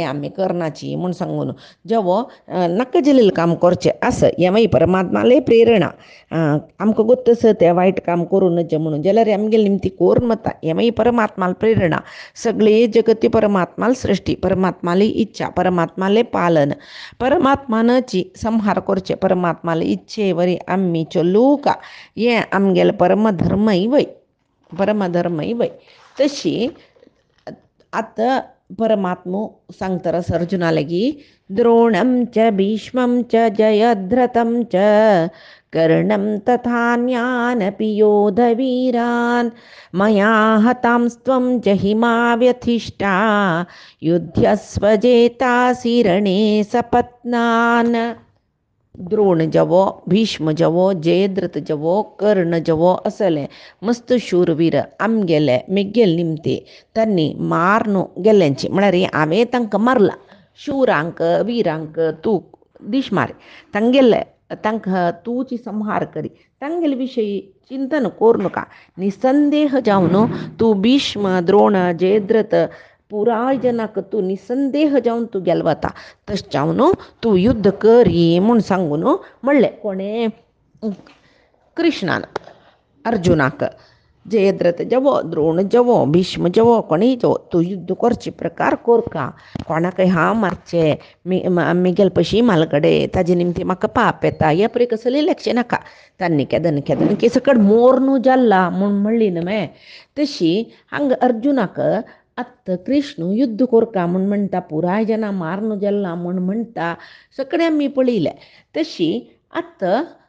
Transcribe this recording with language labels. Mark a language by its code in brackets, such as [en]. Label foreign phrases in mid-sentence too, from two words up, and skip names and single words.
[kok] आमी करनाची म्हूण सांगून जेवो नाका जाल्लें काम करचें आस हें मागीर परमात्माले प्रेरणा आमकां गोत्तस तें वायट काम करूं नजे म्हणून जाल्यार आमगेले निमती कोरून वता हें मागीर परमात्माल प्रेरणा सगळे जगती परमात्माल सृश्टी परमात्माली इच्छा परमात्माले पालन परमात्मानाची संहार करचे परमात्माले इच्छे वरी आमी चलूं का हें आमगेलें परमधर्मय वय तशी आतां परमात्मो सांगता अर्जुना लेगी [sa] द्रोणं च भीष्मं च जयद्रथं च कर्णं तथान्यानपि योधवीरान् मया हतांस्त्वं जहिमा व्यथिष्ठा युध्यस्वजेतासि रणे सपत्नान् [kok] द्रोण जवो भीष्म जवो जयद्रथ जवो कर्ण जवो असले मस्त शूरवीर आमगेले मेगेल निमते त्यांनी मारनो गेल्यांची म्हळ्यार हांवें तांकां मारला शूरांक वीरांक तूं दिश मार तांगेले तांकां तूंची संहार करी तांगेले विशयी चिंतन करूं नाका निसंदेह जावन तूं भीष्म द्रोण जयद्रथ पुराय जनाक तूं निसंदेह जावन तूं गेल वता तशें जावन तूं युद्ध करी म्हूण सांगून म्हणलें कोणें कृष्णान अर्जुनाक जयद्रथ जवो द्रोण जवो भीष्म जवो कोणीय जवो तूं युद्ध करचे प्रकार कोरका कोणाकय हांव मारचें मेगेल पशी मालकडे ताजे निमती म्हाका पाप येता हे परी कसली लक्ष नाका तांणी केदन केसकड मोर न्हू जाल्ला म्हूण म्हणली न्हय तशी हांगा अर्जुनाक आत्तां कृष्ण युद्ध कोरका म्हूण म्हणटा पुराय जना मारन जाल्ला म्हूण म्हणटा सगळें आमी पळयलें तशी आत्तां